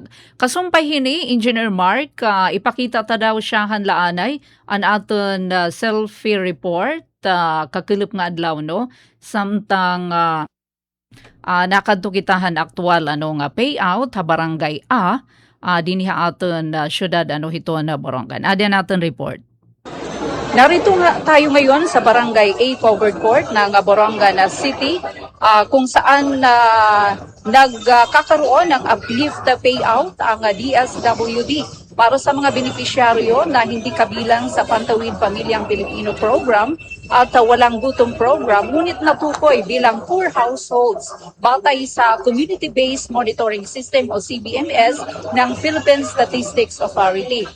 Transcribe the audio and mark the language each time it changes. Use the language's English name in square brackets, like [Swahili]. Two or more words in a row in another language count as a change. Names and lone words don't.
[Waray] Kasumpay hini Engineer Mark, ipakita ta daw siyahan laanay an aton [English] selfie report [Waray] kakilip nga adlaw samtang nakadto kitahan aktual nga payout ha barangay A dinhi aton syudad hiton na Borongan. Ada naton report. [Filipino] Narito nga tayo ngayon sa barangay A covered court ng Borongan City kung saan nagkakaroon ng uplift payout ang DSWD para sa mga benepisyaryo na hindi kabilang sa Pantawid Pamilyang Pilipino Program at walang gutom program, ngunit natukoy bilang [English] poor households [Filipino] batay sa Community-Based Monitoring System o CBMS ng Philippine Statistics Authority.